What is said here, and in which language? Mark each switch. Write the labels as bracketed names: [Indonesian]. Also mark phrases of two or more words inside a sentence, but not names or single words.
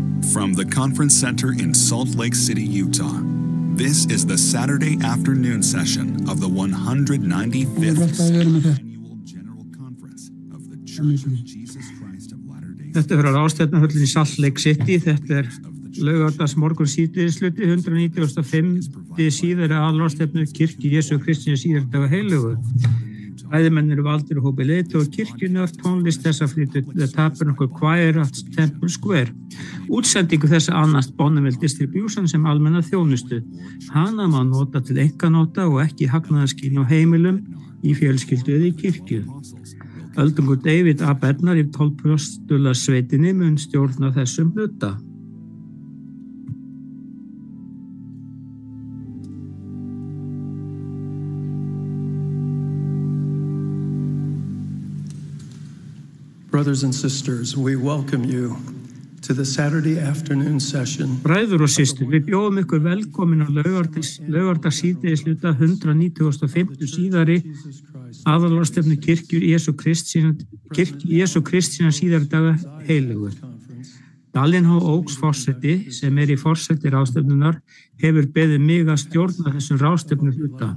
[English] From the Conference Center in Salt Lake City, Utah, this is the Saturday afternoon session of the 195th Annual General Conference of the Church of Jesus Christ of Latter-day Saints. [Icelandic] Þetta verður ástefnuhöllin í Salt Lake City. Þetta laugardags morgun síðdegisluti 195. síðari aðalráðstefnu kirkju Jesú Kristi síðardaga heilugu. Ræðimennir valdir og hópi leiðtoga kirkjunnar, tónlist þessa flytur The Tabernacle Choir at Temple Square. Útsendingu þessa annast Bonneville Distribution sem almenna þjónustu. Hana má nota til einkanota og ekki hagnaðarskyn á heimilum í fjölskyldu eða í kirkju. Öldungur David A. Bernard í 12. sveitinni mun stjórna þessum hluta. [English] Brothers and sisters, we welcome you to the Saturday afternoon session. [Icelandic] Bræður og systur, við bjóðum ykkur velkomin á laugardags síðdegisluta 195. síðari aðalráðstefnu kirkju Jesú Kristi síðari daga heilugu. Dallin H. Oaks forseti, sem í forseti ráðstefnunar, hefur beðið mig að stjórna þessum ráðstefnu hluta.